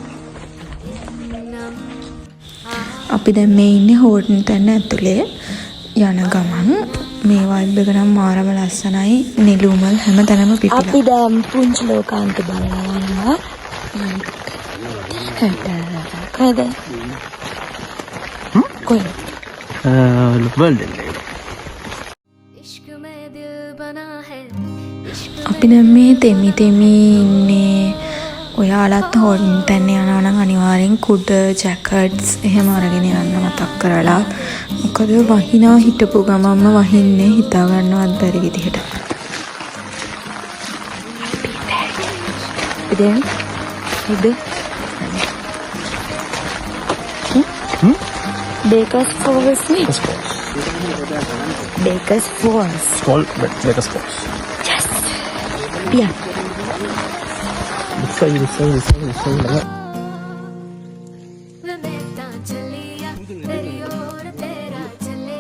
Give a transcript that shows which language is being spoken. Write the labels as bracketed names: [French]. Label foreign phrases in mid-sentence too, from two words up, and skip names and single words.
[Sinhala] අපි දැන් මේ ඉන්නේ හෝටන් තැන ඇතුලේ යන ගමන් මේ වයිබ් එක නම් මාරම ලස්සනයි. නෙළුමල් හැම තැනම පිපිලා. අපි දැන් පුංචි ලෝකාන්ත බලනවා යනවා. කොහෙද? කොහෙද? [Hindi] इश्क में दिल बना है [Sinhala] අපි දැන් මේ තෙමි ඉන්නේ. ඔයාලත් හෝටන් තැන යනවා නම් අනිවාර්යෙන් කුඩ ජැකට්ස් එහෙම අරගෙන යන්න මතක් කරලා. මොකද වහිනා හිටපු ගමන්ම වහින්නේ හිතා ගන්නවත් බැරි විදිහට. ඉතින් ඉද Baker's Falls නේ. Baker's Falls. Baker's Falls. [English] Yes. Yeah. [Hindi] मैं चलिया तेरी ओर तेरा चलिया